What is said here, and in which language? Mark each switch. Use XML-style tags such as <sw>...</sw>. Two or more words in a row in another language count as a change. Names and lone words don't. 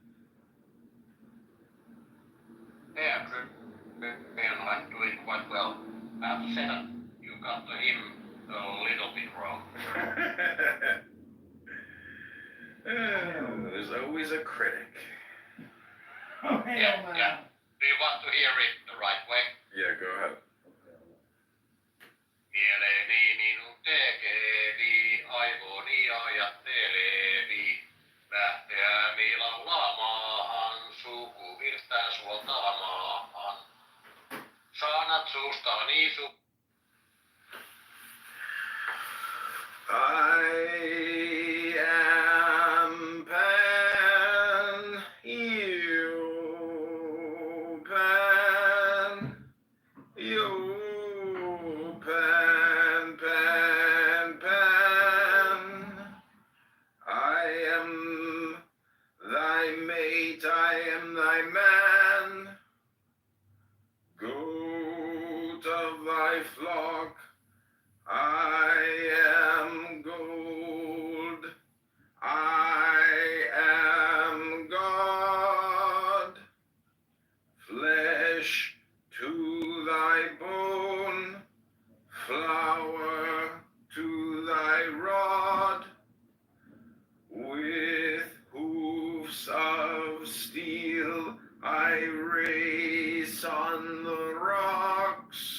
<en>Yeah, I'm doing quite well. I have to say that you got the hymn a little bit wrong. There's always a critic. Yeah. Do you want to hear it the right way? Yeah, go ahead.</en> <fi>Mieleni minun tekevi, aivoni ajattelevi. Lähteämi laulaamaan, sukuvirtään suoltaamaan. Sanat suustani</fi> <en>I am Pan, you Pan, you Pan, Pan, Pan. I am thy mate, I am thy man, goat of thy flock. I am gold, I am God, flesh to thy bone, flour to thy rod, with hoofs of steel I race on the rocks.</en>